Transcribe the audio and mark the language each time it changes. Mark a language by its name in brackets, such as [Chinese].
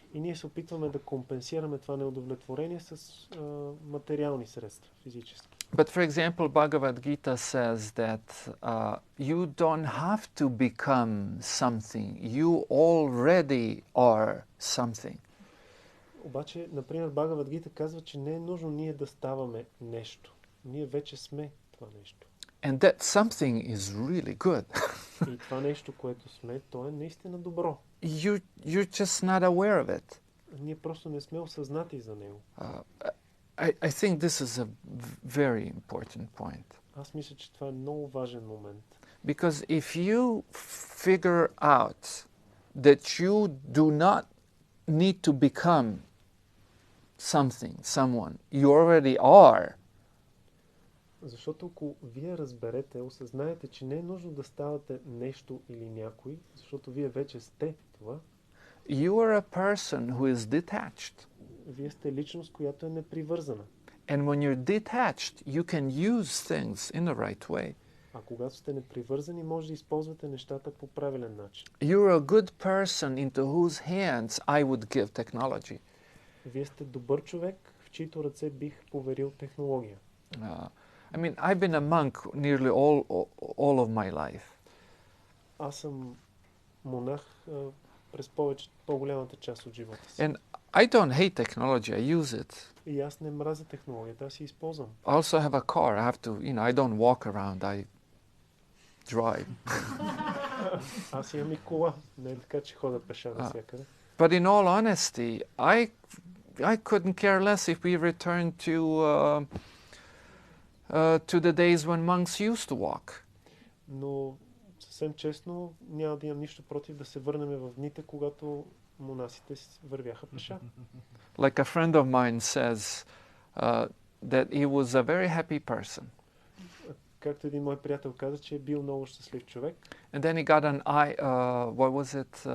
[Bulgarian] И ние се опитваме да компенсираме това неудовлетворение с материални средства, физически. [English] But for example, Bhagavad Gita says that you don't have to become something. You already are something. [Bulgarian] Обаче, например, Бхагавад Гита казва, че не е нужно ние да ставаме нещо. Ние вече сме това нещо. [English] And that something is really good. [Bulgarian] И това нещо, което сме, то е наистина добро. [English] You're just not aware of it. [Bulgarian] Ние просто не сме осъзнати за него. [English] I think this is a very important point. [Bulgarian] Аз мисля, че това е много важен момент. [English] Because if you figure out that you do not need to become something, someone, you already are. [Bulgarian] Защото ако вие разберете, осъзнаете, че не е нужно да ставате нещо или някой, защото вие вече сте това. [English] You are a person who is detached. [Bulgarian] Вие сте личност, която е непривързана. [English] And when you're detached, you can use things in the right way. [Bulgarian] А когато сте непривързани, може да използвате нещата по правилен начин. [English] You're a good person into whose hands I would give technology. [Bulgarian] Вие сте добър човек, в чието ръце бих поверил технология. [English] I mean, I've been a monk nearly all of my life. [Bulgarian] Аз съм монах през по-голямата част от живота си. [English] And I don't hate technology, I use it. [Bulgarian] И аз не мразя технологията, аз си използвам. [English] I also have a car. I have to, I don't walk around, I drive. [Bulgarian] Аз имам и кола, не е така, че хода пеша навсякъде. [English] But in all honesty, I couldn't care less if we return to the days when monks used to walk. [Bulgarian] Но съвсем честно, няма да имам нищо против да се върнем в дните, когато монасите вървяха пеша. [English] Like a friend of mine says that he was a very happy person. [Bulgarian] Както един мой приятел каза, че е бил много щастлив човек. [English] And then he got an what was it?